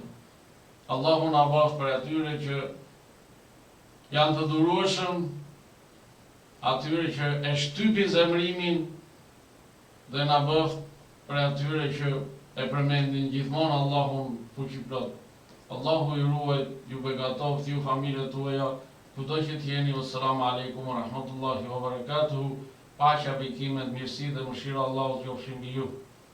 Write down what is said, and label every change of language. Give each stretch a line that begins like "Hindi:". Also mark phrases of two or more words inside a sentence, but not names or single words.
Albanian: Allahu na bëft për atyre që janë të durueshëm, atyre që e shtypin zemrimin, dhe na bëft për atyre që e përmendin gjithmonë Allahun fuqiplot. Allahu ju ruaj, ju begatoft, ju familjet tuaja, kudo që t'jeni.
Arabic: السلام عليكم ورحمة الله وبركاته.
Albanian: Paqja, bekimet, mirësi dhe mëshira Allahut qofshin mbi ju.